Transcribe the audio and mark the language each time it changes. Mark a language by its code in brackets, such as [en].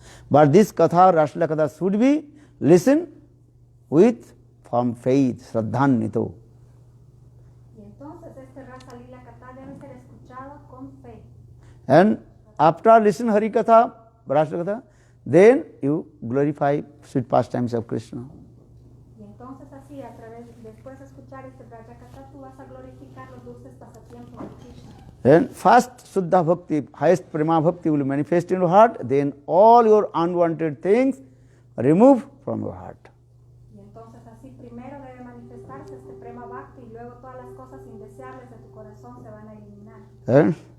[en] But this katha, Rasa katha, should be listened with from faith, Shraddhanito. [es] Y entonces este Rasa Lila kata debe ser escuchado con fe. [en] And after listening Hari Katha, Rasa Katha, then you glorify sweet pastimes of Krishna. [es] Y entonces así, después de escuchar este Braja Katha, tú vas a glorificar los dulces pasatiempos de Krishna. [en] Then first Suddha Bhakti, highest Prema Bhakti will manifest in your heart, then all your unwanted things remove from your heart. [es] Y entonces así, primero debe manifestarse este Prema Bhakti y luego todas las cosas indeseables de tu corazón se van a eliminar.